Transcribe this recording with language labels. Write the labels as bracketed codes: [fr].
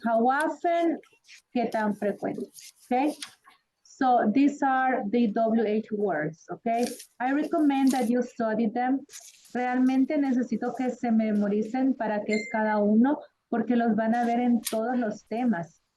[en] How often, [es] qué tan frecuente. [en] Okay. So these are the WH words, okay? I recommend that you study them. [es] Realmente necesito que se memoricen para qué es cada uno, porque los van a ver en todos los temas.